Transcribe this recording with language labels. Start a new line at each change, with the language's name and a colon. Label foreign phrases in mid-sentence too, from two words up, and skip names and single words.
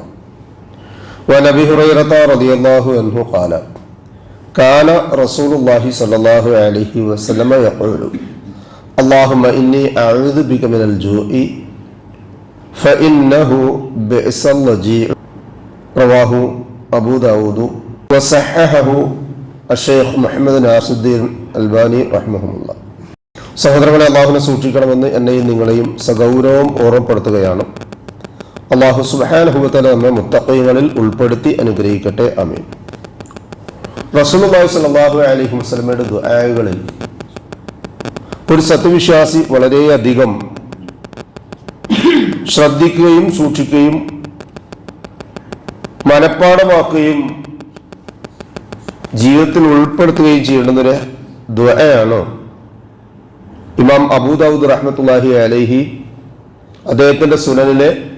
Arabic: وعن أبي هريرة رضي الله عنه قال كان رسول الله صلى الله عليه وسلم يقول اللهم إني أعوذ بك من الجوع فإنه بئس الضجيع. رواه أبو داود وصححه الشيخ് മുഹമ്മദ് നാസിറുദ്ദീൻ അൽബാനി റഹ്മഹുല്ലാ.
Malayalam: സഹോദരങ്ങളെ, അള്ളാഹുവിനെ സൂക്ഷിക്കണമെന്ന് എന്നെയും നിങ്ങളെയും സഗൗരവം ഓർമ്മപ്പെടുത്തുകയാണ്. അള്ളാഹു
Arabic: سبحانه وتعالى
Malayalam: നമ്മെ മുത്തഖീങ്ങളിൽ ഉൾപ്പെടുത്തി അനുഗ്രഹിക്കട്ടെ. ആമീൻ.
Arabic: رسول الله صلى الله عليه وسلم
Malayalam: ദുആകളിൽ ഒരു സത്യവിശ്വാസി വളരെയധികം ശ്രദ്ധിക്കുകയും സൂക്ഷിക്കുകയും മനഃപ്പാഠമാക്കുകയും ജീവിതത്തിൽ ഉൾപ്പെടുത്തുകയും ചെയ്യേണ്ടുന്നൊരു ദുആയാണ് ഇമാം അബൂ ദാവൂദ്
Arabic: رحمة الله عليه
Malayalam: അദ്ദേഹത്തിന്റെ സുനനിലെ